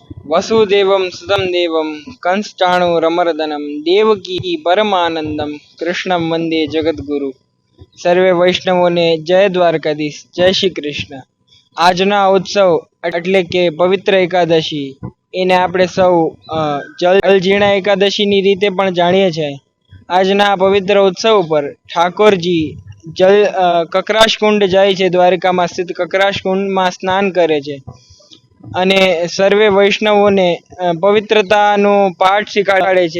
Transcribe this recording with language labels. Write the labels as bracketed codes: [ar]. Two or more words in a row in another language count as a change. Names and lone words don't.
[sa] वसुदेवं सुतं देवं कंसचाणूरमर्दनं देवकी परमानंदम कृष्णं वंदे जगद्गुरु। [gu] સર્વે વૈષ્ણવોને જય દ્વારકાધીશ, જય શ્રી કૃષ્ણ। આજના ઉત્સવ એટલે કે પવિત્ર એકાદશી, એને આપણે સૌ જલજીર્ણા એકાદશીની રીતે પણ જાણીએ છીએ। આજના પવિત્ર ઉત્સવ પર ઠાકોરજી કકરાશ કુંડ જાય છે, દ્વારકામાં સ્થિત કકરાશ કુંડમાં સ્નાન કરે છે અને સર્વે વૈષ્ણવોને પવિત્રતાનો પાઠ શીખવાડે છે।